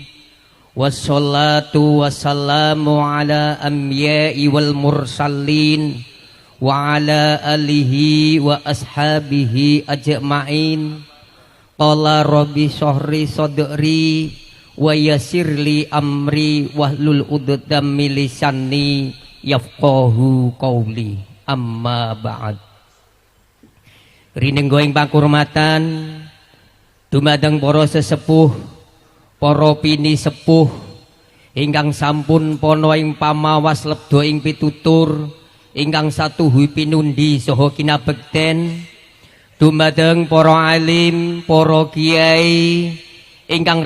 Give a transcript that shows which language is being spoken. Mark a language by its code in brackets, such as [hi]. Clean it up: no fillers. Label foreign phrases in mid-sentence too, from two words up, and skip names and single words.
[ar] والصلاة والسلام على الأنبياء والمرسلين وعلى آله وأصحابه أجمعين. قال رب اشرح لي صدري ويسر لي أمري واحلل عقدة من لساني يفقهوا قولي. أما بعد. [jv] Rinenggo ing pangurmatan dumateng para sesepuh, para pini sepuh ingkang sampun pono ing pamawas lebda ing pitutur ingkang satuhu pinundi saha kinabekten, dumateng para alim, para kiai ingkang